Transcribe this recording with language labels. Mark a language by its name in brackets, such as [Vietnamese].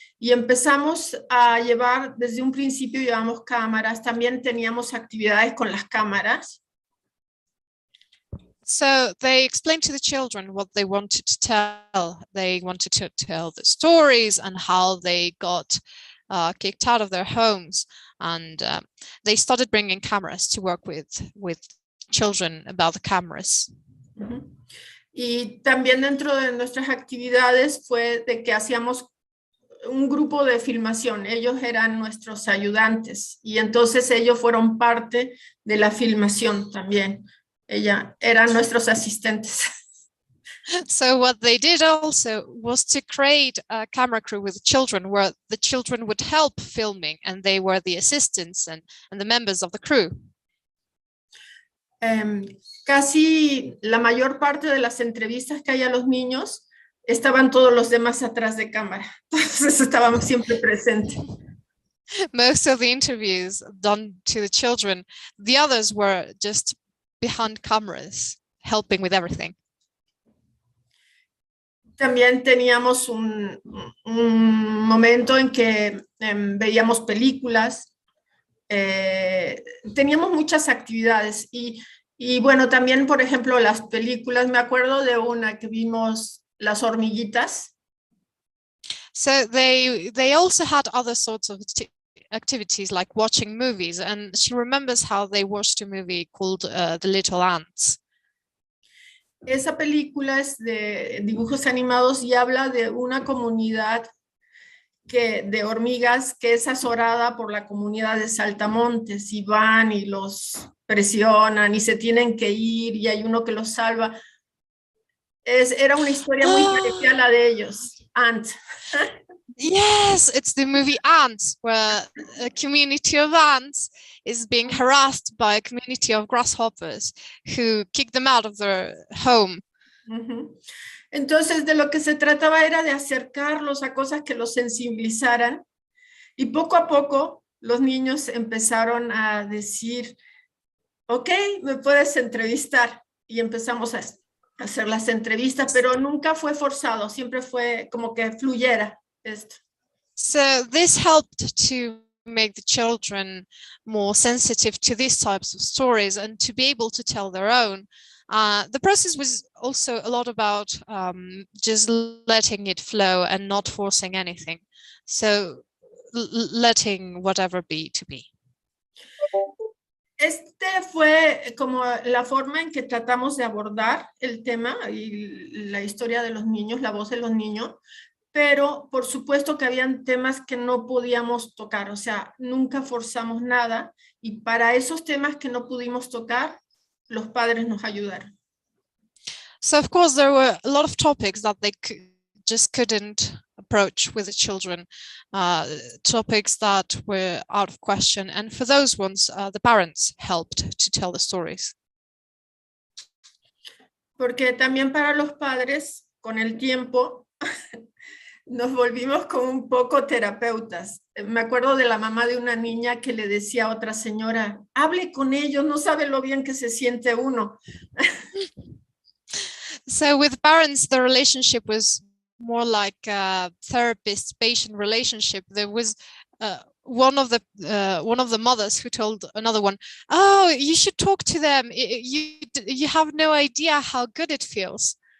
[Spanish] Y empezamos a llevar, desde un principio llevamos cámaras, también teníamos actividades con las cámaras. [English] So they explained to the children what they wanted to tell. They wanted to tell the stories and how they got kicked out of their homes. And they started bringing cameras to work with children about the cameras. Uh-huh. [Spanish] Y también dentro de nuestras actividades fue de que hacíamos un grupo de filmación. Ellos eran nuestros ayudantes y entonces ellos fueron parte de la filmación también. Eran nuestros asistentes. [English] So what they did also was to create a camera crew with children where the children would help filming and they were the assistants and the members of the crew. [Spanish] Casi la mayor parte de las entrevistas que hay a los niños estaban todos los demás atrás de cámara. Entonces estábamos siempre presentes. [English] Most of the interviews done to the children, the others were just behind cameras, helping with everything. [Spanish] También teníamos un momento en que veíamos películas, teníamos muchas actividades y bueno, también por ejemplo las películas, me acuerdo de una que vimos, Las hormiguitas. [English] So they also had other sorts of activities like watching movies, and she remembers how they watched a movie called The Little Ants. [Spanish] Esa película es de dibujos animados y habla de una comunidad de hormigas que es azorada por la comunidad de Saltamontes y van y los presionan y se tienen que ir y hay uno que los salva. Era una historia muy parecida a la de ellos, Ant. [English] Yes, it's the movie Ants, where a community of ants is being harassed by a community of grasshoppers who kick them out of their home. Uh-huh. [Spanish] Entonces, de lo que se trataba era de acercarlos a cosas que los sensibilizaran y poco a poco los niños empezaron a decir, ok, me puedes entrevistar. Y empezamos a hacer las entrevistas, pero nunca fue forzado, siempre fue como que fluyera esto. [English] So this helped to make the children more sensitive to these types of stories and to be able to tell their own. The process was also a lot about just letting it flow and not forcing anything. So letting whatever be to be. [Spanish] Este fue como la forma en que tratamos de abordar el tema y la historia de los niños, la voz de los niños, pero por supuesto que habían temas que no podíamos tocar, o sea, nunca forzamos nada y para esos temas que no pudimos tocar, los padres nos ayudaron. [English] So of course there were a lot of topics that they just couldn't approach with the children, topics that were out of question, and for those ones the parents helped to tell the stories. [Spanish] Porque también para los padres, con el tiempo, nos volvimos como un poco terapeutas. Me acuerdo de la mamá de una niña que le decía a otra señora, hable con ellos, no sabe lo bien que se siente uno. [English] So with parents, the relationship was more like a therapist-patient relationship. There was one of the mothers who told another one, "Oh, you should talk to them. You have no idea how good it feels."